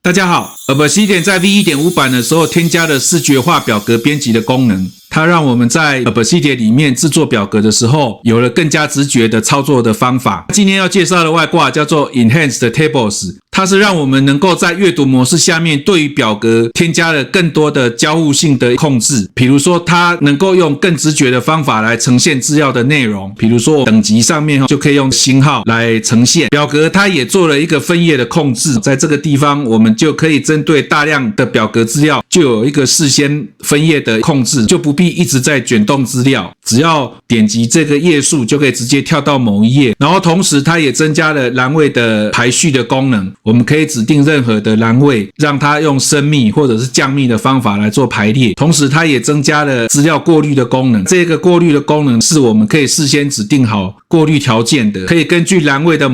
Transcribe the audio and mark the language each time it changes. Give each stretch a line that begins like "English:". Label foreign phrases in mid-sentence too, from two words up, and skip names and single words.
Chinese: 大家好 ，Obsidian 在 V1.5 版的時候添加了視覺化表格編輯的功能，它讓我們在 Obsidian 裡面制作表格的時候有了更加直覺的操作的方法。今天要介紹的外掛叫做 Enhanced Tables，它是讓我們能夠在閱讀模式下面對於表格添加了更多的交互性的控制，比如說它能夠用更直覺的方法來呈現資料的內容，比如說等級上面就可以用星號來呈現。表格它也做了一個分頁的控制，在這個地方我們就可以針对大量的表格資料就有一個事先分頁的控制，就不必一直在卷動資料，只要點擊這個頁數就可以直接跳到某一頁。然後同時它也增加了欄位的排序的功能，我們可以指定任何的欄位，讓它用升密或者是降密的方法來做排列。同時它也增加了資料過濾的功能，這個過濾的功能是我們可以事先指定好過濾條件的，可以根據欄位的